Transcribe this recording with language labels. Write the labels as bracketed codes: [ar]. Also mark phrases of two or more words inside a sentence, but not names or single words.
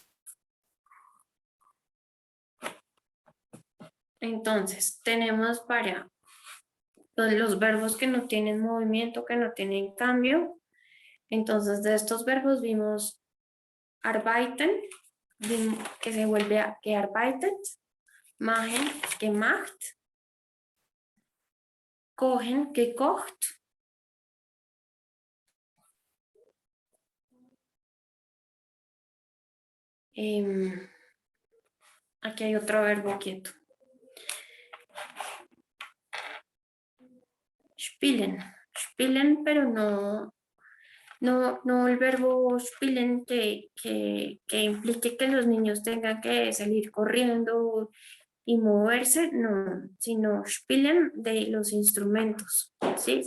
[es] Entonces, tenemos para los verbos que no tienen movimiento, que no tienen cambio. Entonces, de estos verbos vimos arbeiten, que se vuelve a gearbeitet, [de] machen, gemacht, kochen, gekocht, [es] aquí hay otro verbo quieto. [de] Spielen, spielen, [es] pero no el verbo spielen que implique que los niños tengan que salir corriendo y moverse, no, sino spielen de los instrumentos, ¿sí?